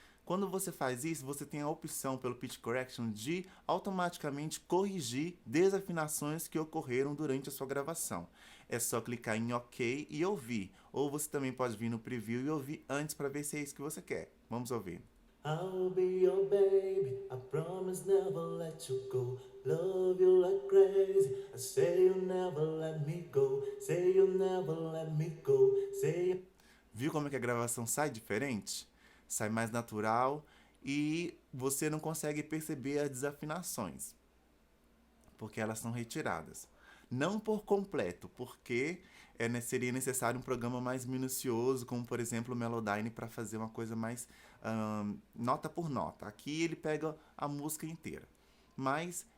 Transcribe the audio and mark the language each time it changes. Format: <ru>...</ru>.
<pt>Quando você faz isso, você tem a opção pelo Pitch Correction de automaticamente corrigir desafinações que ocorreram durante a sua gravação. É só clicar em OK e ouvir. Ou você também pode vir no preview e ouvir antes para ver se é isso que você quer. Vamos ouvir.</pt> <en>I'll be your baby, I promise never let you go. Love you like crazy, I say you'll never let me go. Say you'll never let me go.</en> <pt>Viu como é que a gravação sai diferente? Sai mais natural e você não consegue perceber as desafinações, porque elas são retiradas. Não por completo, porque seria necessário um programa mais minucioso, como por exemplo o Melodyne, para fazer uma coisa mais nota por nota. Aqui ele pega a música inteira. Mas</pt>